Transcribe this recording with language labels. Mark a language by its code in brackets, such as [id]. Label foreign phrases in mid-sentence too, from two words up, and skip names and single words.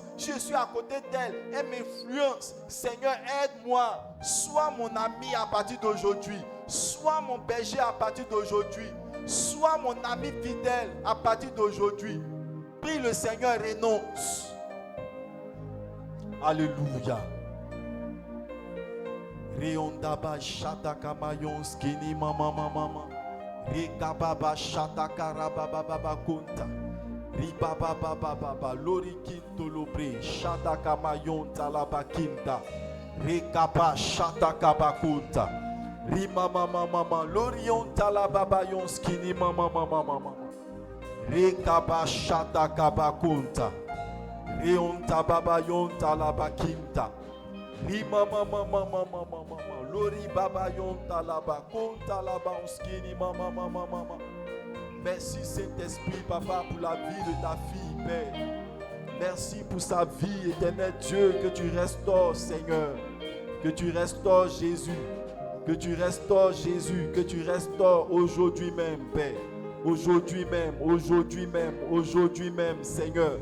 [fr] Si je suis à côté d'elle, elle m'influence. Seigneur, aide-moi. Sois mon ami à partir d'aujourd'hui. Sois mon berger à partir d'aujourd'hui. Sois mon ami fidèle à partir d'aujourd'hui. Prie le Seigneur, renonce. Alléluia. Riondaba shataka mayon skini mama mama. Rikababa shataka rababa kunta. Ribaba baba baba lori kinto lobre shataka mayon talaba kinta. Rikaba shataka bakunta. Rima mama mama lorion talaba yon skini mama mama mama. Rikaba shataka bakunta. Rion tababa yon talaba kinta. Rima mama mama mama mama lori baba yon talaba konta laba onskini mama mama mama. Merci Saint-Esprit papa pour la vie de ta fille Père. Merci pour sa vie éternel Dieu, que tu restaures Seigneur, que tu restaures Jésus, que tu restaures Jésus, que tu restaures aujourd'hui même Père, aujourd'hui même, aujourd'hui même, aujourd'hui même Seigneur.